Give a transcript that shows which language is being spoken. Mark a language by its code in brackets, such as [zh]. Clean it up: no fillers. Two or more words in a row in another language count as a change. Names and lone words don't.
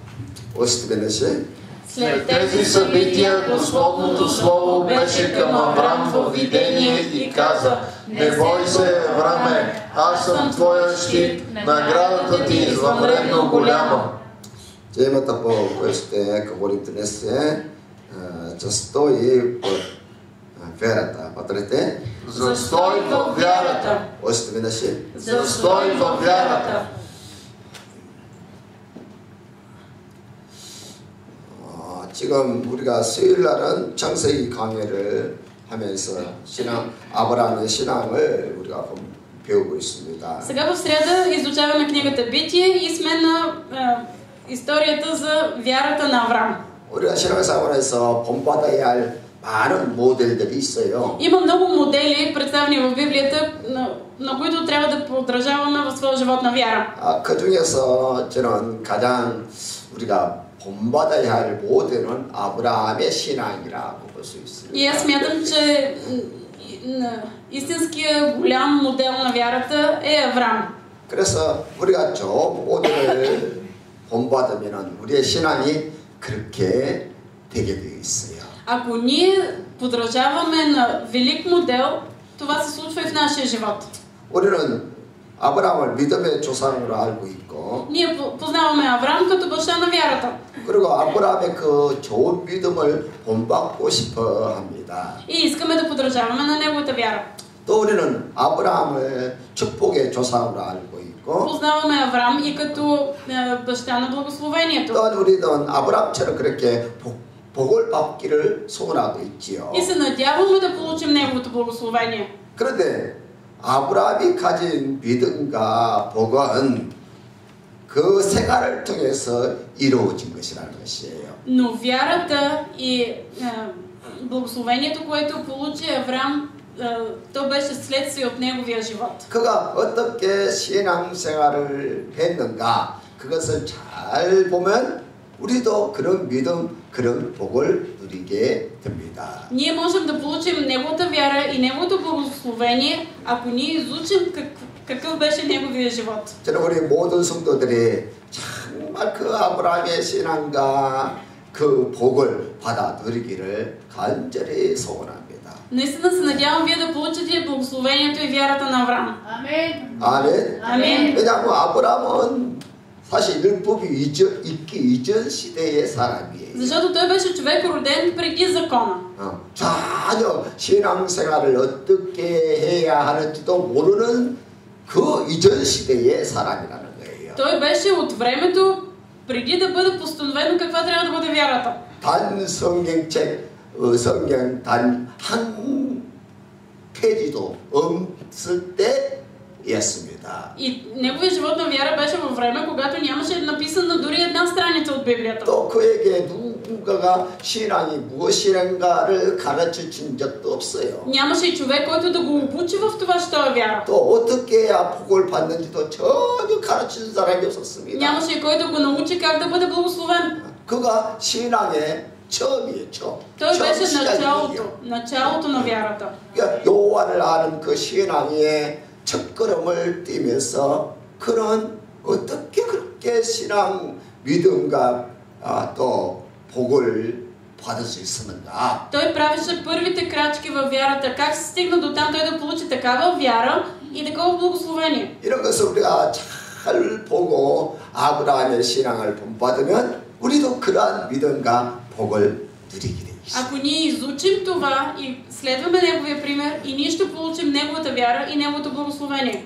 [bg] След тези събития Господното Слово беше към Аврам във видение и каза: Не бой се, Авраме, аз съм твоя щит, наградата ти извънредно голяма. Темата по което говорите днес е застой в вярата. Повторете. Застой във вярата. Още веднъж. Застой във вярата. [ko] 지금 우리가 수요일 날은 창세기 강의를 하면서 아브라함의 신앙을 우리가 배우고 있습니다. [bg] Сега в среда изучаваме книгата Битие и сме на историята за вярата на Аврам. [ko] 우리가 신앙생활에서 본받아야 할 많은 모델들이 있어요. [bg] Има много модели, представени в Библията, на които трябва да подражаваме в своя живот на вяра. [ko] 그 중에서 저는 가장 우리가 본받아야 할 모델은 아브라함의 신앙이라고 볼 수 있습니다. [bg] И аз смятам, че истинският голям модел на вярата е Аврам. [ko] 그래서 우리가 저 모델을 본받으면 우리의 신앙이 그렇게 되게 되어 있어요. [bg] Ако ние подражаваме на велик модел, това се случва и в нашия живот. [ko] 우리는 아브라함을 믿음의 조상으로 알고 있고, [bg] ние познаваме Авраам като баща на вярата. [ko] 그리고 아브라함의 그 좋은 믿음을 본받고 싶어 합니다. [bg] И искаме да подражаваме на неговата вяра. [ko] 또 우리는 아브라함을 축복의 조상으로 알고 있고, [bg] познаваме Авраам и като баща на благословението. [ko] 또 우리는 아브라함처럼 그렇게 복을 받기를 소원하고 있지요. [bg] И се надяваме да получим неговото благословение. [ko] 그런데 아브라함이 가진 믿음과 복은 그 생활을 통해서 이루어진 것이라는 것이에요. [bg] Но вярата и благословението, което получи Авраам, то беше следствие от неговия живот. [ko] 그가 어떻게 신앙생활을 했는가 그것을 잘 보면 우리도 그런 믿음, 그런 복을 누리게 됩니다. [bg] Ние можем да получим неговата вяра и неговото благословение, ако ние изучим какъв беше неговия живот. [ko] 저는 우리 모든 성도들이 정말 그 아브라함의 신앙과 그 복을 받아 누리기를 간절히 소원합니다. [bg] Наистина се надявам вие да получите благословението и вярата на Авраам. Амин. [ko] 아멘. 아멘. 왜냐하면 아브라함은 사실 율법이 있기 이전 시대의 사람이에요. [bg] Защото той беше човек роден преди закона. [ko] 전혀 신앙생활을 어떻게 해야 하는지도 모르는 그 이전 시대의 사람이라는 거예요. [bg] Той беше от времето преди да бъде постановено каква трябва да бъде вярата. [ko] 단 성경 단 한 페이지도 없을 때였습니다. [bg] И неговия живот на вяра беше във време, когато нямаше написано дори една страница от Библията. [ko] 또 그에게 누군가가 신앙이 무엇이란가를 가르쳐 준 적도 없어요. [bg] Нямаше и човек, който да го обучи в това, що е вяра. [ko] 또 어떻게 해야 복을 받는지도 전혀 가르치는 사람이 없었습니다. [bg] Нямаше и който да го научи как да бъде благословен. [ko] 그가 신앙의 처음이에요. [bg] Той беше началото на вярата. [ko] 그러니까 여호와를 아는 그 신앙의 첫걸음을 띄면서 그는 어떻게 그렇게 신앙 믿음과 또 복을 받을 수 있었는가? [bg] Той правеше първите крачки във вярата. Как се стигна до там той да получи такава вяра и такова благословение? [ko] 이런 것을 우리가 잘 보고 아브라함의 신앙을 본받으면 우리도 그러한 믿음과 복을 누리게 돼 있어요. [bg] Ако ние изучим това и следваме неговия пример, и ние ще получим неговата вяра и неговото благословение.